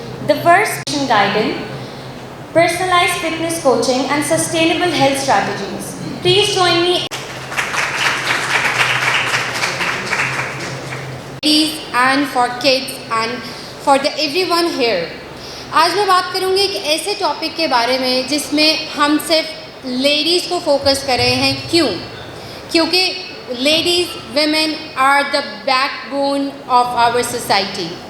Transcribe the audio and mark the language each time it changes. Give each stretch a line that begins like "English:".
English: The first guidance, personalized fitness coaching and sustainable health strategies. Please join me. And for kids and for the everyone here.
Hindi: आज मैं बात करूँगी एक ऐसे topic के बारे में जिसमें हम सिर्फ लेडीज़ को फोकस कर रहे हैं. क्यों? क्योंकि ladies
English: women are the backbone of our society.